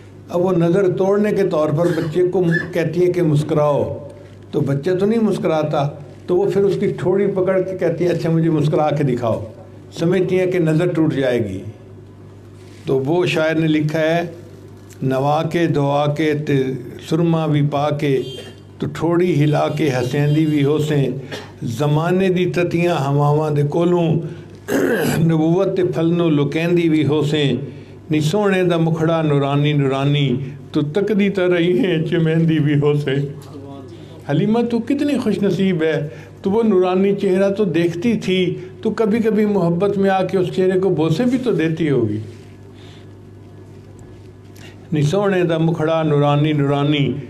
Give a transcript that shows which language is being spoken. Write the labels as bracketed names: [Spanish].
[Urdu] اب وہ نظر توڑنے کے طور پر بچے کو کہتی ہے کہ مسکراؤ، تو بچہ تو نہیں مسکراتا، تو وہ پھر اس کی ٹھوڑی پکڑ کے کہتی ہے اچھا مجھے مسکرا کے دکھاؤ. سمجھتی ہیں کہ نظر ٹوٹ جائے گی. تو وہ شاعر نے لکھا ہے [Saraiki] نوا کے دعا کے تے سرما بھی پا کے، تو ٹھوڑی ہلا کے ہسیندی بھی ہوسیں. زمانے دی تتیاں ہواواں دے کولوں، نبوت تے پھلنوں لکیندی بھی ہوسیں. نی سونے دا مکھڑا نورانی نورانی، تو تکدی تا رہی ہیں چمیندی بھی ہوسیں. [Urdu] حلیمہ تو کتنی خوش نصیب ہے، تو وہ نورانی چہرہ تو دیکھتی تھی تو کبھی کبھی محبت میں آ کے اس چہرے کو بوسے بھی تو دیتی ہوگی. [Saraiki] نی سونے دا مکھڑا نورانی نورانی،